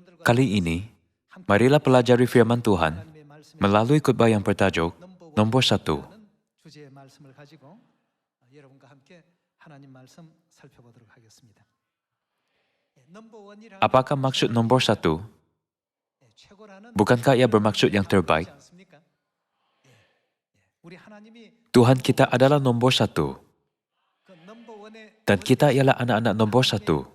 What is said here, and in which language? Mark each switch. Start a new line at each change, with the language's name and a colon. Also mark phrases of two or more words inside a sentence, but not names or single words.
Malay: kali ini, marilah pelajari firman Tuhan melalui khotbah yang bertajuk Nomor 1.
Korean: 주제의 말씀을 가지고 여러분과 함께 하나님 말씀 살펴보도록 하겠습니다.
Malay: Apakah maksud nomor 1? Bukankah ia bermaksud yang terbaik? Tuhan kita adalah nomor 1. Dan kita ialah anak-anak nomor 1.